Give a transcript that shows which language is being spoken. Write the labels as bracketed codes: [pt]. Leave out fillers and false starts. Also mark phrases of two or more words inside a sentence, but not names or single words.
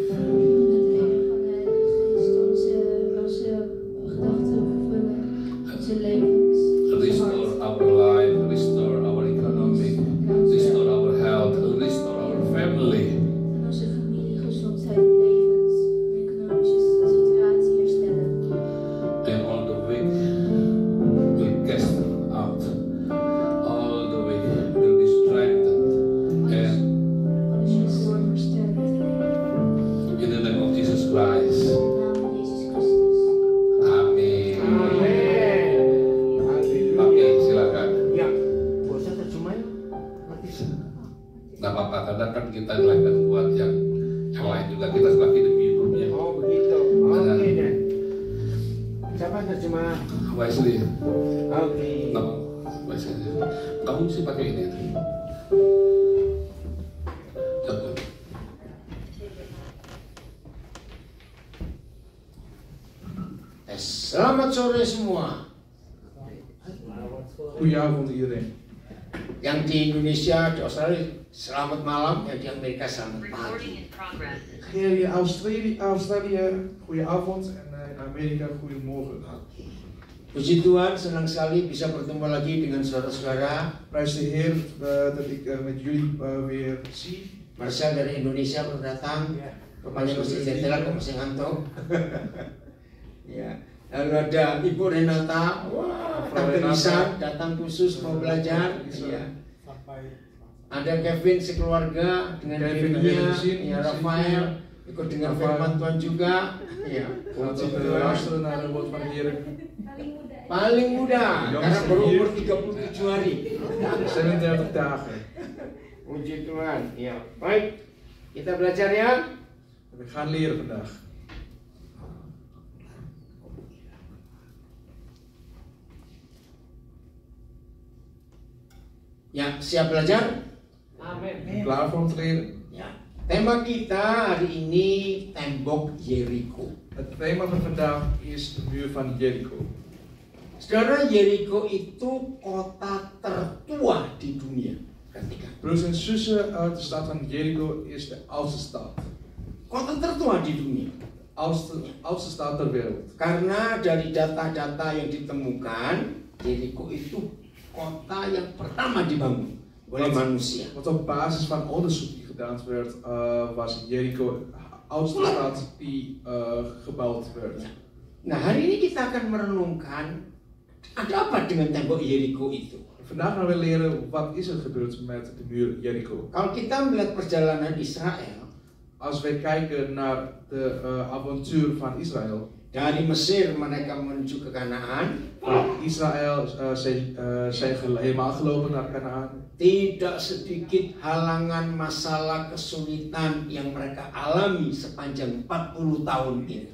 [nl] Het leven van de Heilige Geest onze gedachten vervullen, onze levens. [en] Restore our life, restore our economy, restore our health, restore our family. [nl] En onze familie, gezondheid, levens, economische situatie herstellen. [en] And all the weak will cast out. All the weak will be strengthened. And [nl] Alles is wordt versterkt. [en] in the name of Jesus Christ. [nl] In de naam van Jezus Christus. [id] Amin. Amin. Oke, silakan. Ya, bosan terjemahin? Ngerti? Nggak apa-apa, kadang kan kita lagi buat yang lain juga kita lagi demi hidupnya. Oh begitu. Oke deh. Siapa terjemah? Wesley, Oke. nama Wesley. Kamu sih pakai ini. Coba. Selamat sore semua. [nl] Goedenavond iedereen. [id] Yang di Indonesia, di Australia, selamat malam. Yang di Amerika, selamat pagi. [en] Recording in progress. [nl] Hier in Australië, goedenavond en in Amerika, goedemorgen. [id] Puji Tuhan, senang sekali bisa bertemu lagi dengan saudara-saudara. [nl] Prijs de Heer dat ik met jullie weer zie. [id] Marcel dari Indonesia baru datang. Rupanya masih jendela, kok masih ngantuk. Ya. Lalu ada Ibu Renata, wah, Tante Lisa datang khusus mau belajar. Ya. Ada Kevin sekeluarga dengan Kevin Kevin-nya, ada di sini, ya Rafael ikut dengar firman Tuhan juga. Ya, [nl] Om [id] puji [nl] te [id] Tuhan. [nl] luisteren naar het woord van de Heer. [id] Paling muda, karena berumur 37 hari. [nl] 37 dagen. [id] Puji Tuhan. Ya, baik. Kita belajar ya. [nl] We gaan leren vandaag. [id] Ya, siap belajar? [nl] Klaar voor om te leren? [id] Ya. Tema kita hari ini tembok Yeriko. [nl] Het thema van vandaag is de muur van Jericho. [id] Saudara, Yeriko itu kota tertua di dunia. Perhatikan. [nl] Broers en zussen, de stad van Jericho is de oudste stad. [id] Kota tertua di dunia. [nl] Oudste stad ter wereld. [id] Karena dari data-data yang ditemukan, Yeriko itu kota yang pertama dibangun oleh manusia. [nl] Want op basis van onderzoek die gedaan werd, was Jericho de oudste stad die gebouwd werd. [id] Ya. Nah, hari ini kita akan merenungkan ada apa dengan tembok Yeriko itu. [nl] Vandaag gaan we leren wat is er gebeurd met de muur Jericho. [id] Kalau kita melihat perjalanan Israel [nl] Als wij kijken naar de avontuur van Israël. [id] dari Mesir mereka menuju ke Kanaan, [nl] Van Israël zijn helemaal gelopen naar Kanaan. [id] tidak sedikit halangan, masalah, kesulitan yang mereka alami sepanjang 40 tahun itu.